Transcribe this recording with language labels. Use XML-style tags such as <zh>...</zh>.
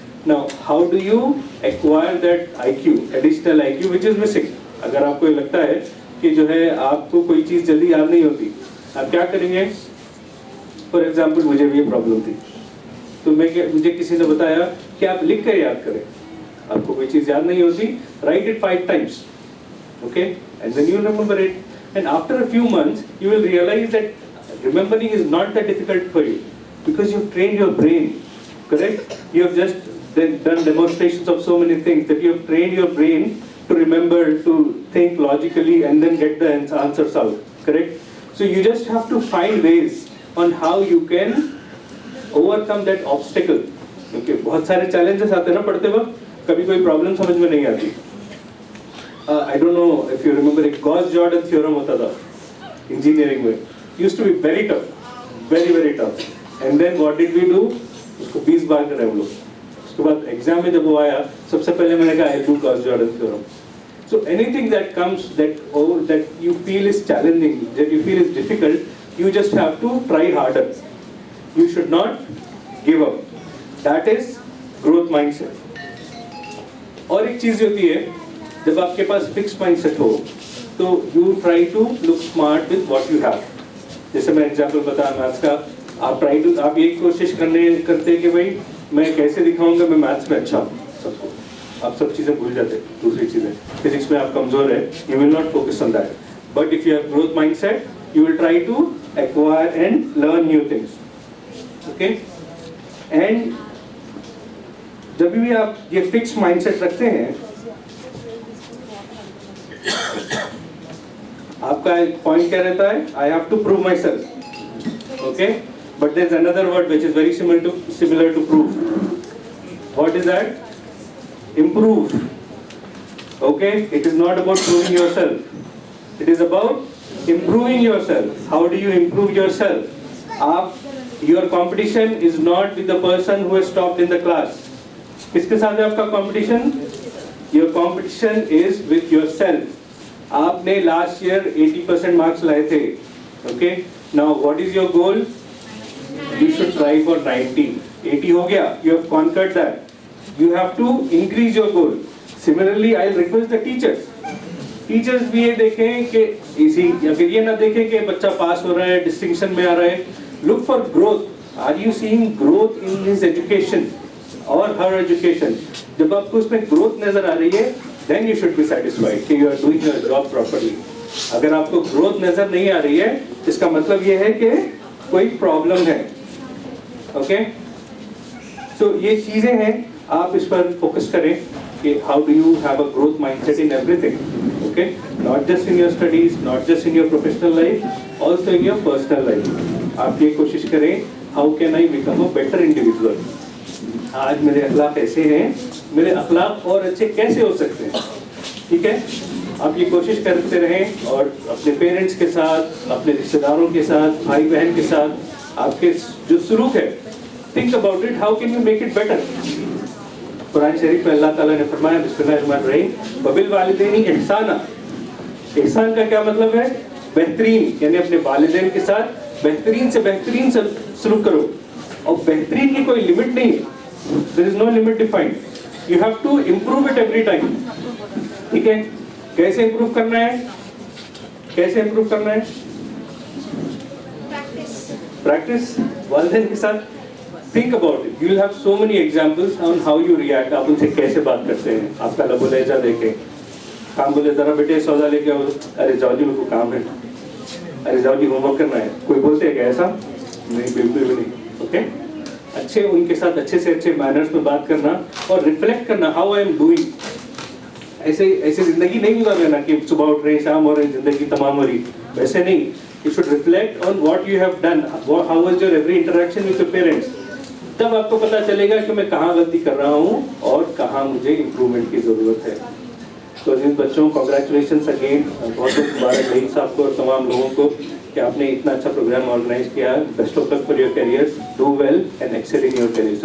<en>Now, how do you acquire that IQ, additional IQ which is missing?</en> <hi>अगर आपको ये लगता है कि जो है आपको कोई चीज़ जल्दी याद नहीं होती, आप क्या करेंगे? फॉर एग्जाम्पल मुझे भी ये प्रॉब्लम थी, तो मुझे किसी ने बताया कि आप लिख कर याद करें. आपको कोई चीज़ याद नहीं होती,</hi> <en>write it 5 times, okay, and then you remember it. And after a few months, you will realize that remembering is not that difficult for you because you've trained your brain. Correct? You have just done demonstrations of so many things that you have trained your brain to remember, to think logically and then get the answers out. Correct? So you just have to find ways on how you can overcome that obstacle.</en> <hi>Okay, बहुत सारे challenges आते हैं ना पढ़ते वक्त, कभी कोई problem समझ में नहीं आती.</hi> <en>I don't know if you remember एक Gauss-Jordan theorem होता था engineering में. Used to be very tough, very tough. And then what did we do?</en> <hi>उसको 20 बार करें हम लोग. उसके बाद एग्जाम में जब वो आया, सबसे पहले मैंने कहा</hi> <en>I do Gauss-Jordan theorem. So anything that comes that you feel is challenging, that you feel is difficult, you just have to try harder. You should not give up. That is growth mindset.</en> <hi>और एक चीज़ होती है, जब आपके पास fixed mindset हो, तो</hi> <en>you try to look smart with what you have.</en> <hi>जैसे मैं एग्जाम्पल बताया मैथ्स का, आप ये कोशिश करते हैं कि भाई मैं कैसे दिखाऊंगा मैं मैथ्स में अच्छा हूँ. सबको आप सब चीज़ें भूल जाते हैं. दूसरी चीज़ें, फिजिक्स में आप कमज़ोर है,</hi> <en>You will not focus on that. But if you have growth mindset, you will try to acquire and learn new things.</en> <hi>Okay, and जब भी आप ये फिक्स माइंडसेट रखते हैं, आपका एक पॉइंट क्या रहता है?</hi> <en>I have to prove myself. Okay, but there's another word which is very similar to prove. What is that? Improve. Okay, it is not about proving yourself, it is about improving yourself. How do you improve yourself? Your competition is not with the person who has topped in the class.</en> <hi>किसके साथ है आपका competition?</hi> <en>Your competition is with yourself.</en> <hi>आपने last year 80% marks लाए थे.</hi> <en>Okay, now what is your goal? You should try for 90.</en> <hi>80 हो गया,</hi> <en>you have conquered that. You have to increase your goal. Similarly, I'll request the teachers.</en> <hi>Teachers भी ये देखें कि इसी, या फिर ये ना देखें कि बच्चा पास हो रहा है, डिस्टिंक्शन में आ रहा है.</hi> <en>Look for growth. Are you seeing growth in his education or her education?</en> <hi>जब आपको उसमें growth नजर आ रही है,</hi> <en>then you should be satisfied कि you are doing your job properly.</en> <hi>अगर आपको growth नजर नहीं आ रही है, इसका मतलब ये है कि कोई प्रॉब्लम है. ओके, सो ये चीज़ें हैं, आप इस पर फोकस करें.</hi> <en>how do you have a growth mindset in everything, okay? Not just in your studies, not just in your professional life, also in your personal life.</en> <hi>आप ये कोशिश करें,</hi> <en>how can I become a better individual?</en> <hi>आज मेरे अखलाक ऐसे हैं, मेरे अखलाक और अच्छे कैसे हो सकते हैं? ठीक है? आप ये कोशिश करते रहें और अपने पेरेंट्स के साथ, अपने रिश्तेदारों के साथ, भाई बहन के साथ आपके जो सलूक है,</hi> <en>think about it, how can you make it better?</en> <hi>Quran शरीफ में अल्लाह ताला ने फरमाया</hi> <ar>बिस्मिल्लाहिर्रहमानिर्रहीम वबिल वालिदैनि इहसाना।</ar> <hi>इहसान का क्या मतलब है? बेहतरीन, यानी अपने वालिदैन के साथ बेहतरीन से बेहतरीन सलूक करो। और बेहतरीन की कोई लिमिट नहीं है,</hi> <en>there is no limit defined. You have to improve it every time.</en> <hi>ठीक है? कैसे इम्प्रूव करना है? कैसे इम्प्रूव करना है? प्रैक्टिस वालिदैन के साथ।</hi> <en>Think about it. You will have so many examples on how you react.</en> <hi>आप उनसे कैसे बात करते हैं? आपका लबो लहजा देखें। काम बोले जरा बेटे सौदा लेके आओ, अरे जाओ जी मेरे को काम है, अरे जाओ जी होमवर्क करना है। कोई बोलते हैं क्या ऐसा? नहीं, बिल्कुल भी नहीं। ओके? अच्छे उनके साथ अच्छे से अच्छे मैनर्स में बात करना और रिफ्लेक्ट करना,</hi> <en>How I am doing.</en> <hi>ऐसे जिंदगी नहीं गुजार लेना कि सुबह उठ रहे शाम हो रही जिंदगी तमाम हो रही, वैसे नहीं।</hi> <en>You should reflect on what you have done. How was your every interaction with your parents?</en> <hi>तब आपको पता चलेगा कि मैं कहाँ गलती कर रहा हूँ और कहाँ मुझे इम्प्रूवमेंट की ज़रूरत है। तो जिन बच्चों कॉन्ग्रेचुलेशंस अगेन, बहुत बहुत मुबारक रही साहब को और तमाम लोगों को कि आपने इतना अच्छा प्रोग्राम ऑर्गेनाइज किया।</hi> <en>Best of luck for your careers, do well and excel in your careers.</en>